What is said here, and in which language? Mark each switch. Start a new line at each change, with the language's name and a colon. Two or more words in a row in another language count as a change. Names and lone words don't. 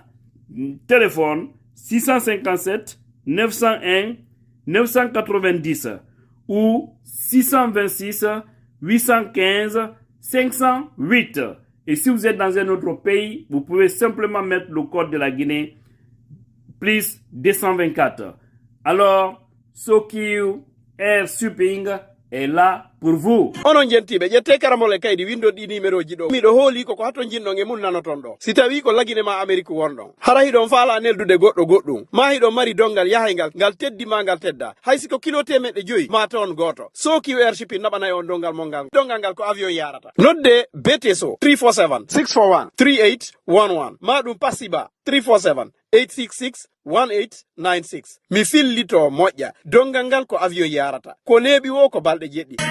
French: Téléphone 657 901 990 ou 626 815 508. Et si vous êtes dans un autre pays, vous pouvez simplement mettre le code de la Guinée, plus 224. Alors, Sokio Air Shipping est là pour vous.
Fula: Onon jentiɓe ƴette karamole kaydi windo ɗi numéro ji ɗo miɗo hooli ko hatto jinɗon e mun nanoton ɗo si tawi ko lagine ma Amérique wonɗon hara hiɗon faala neldude goɗɗo goɗɗum ma hiɗon mari dongal yahaygal ngal teddima ngal tedda hay siko kilo 400 ma ton goto Sokio Air Shipping naɓanayi on dongal mon ngal dongal ngal ko avion yarata nodde BTSO 347 641 3811 ma ɗum Pasiba 347 866 1896 mi fillito moƴƴa dongal ngal ko avion yarata ko leeɓi wo ko balɗe jeɗɗi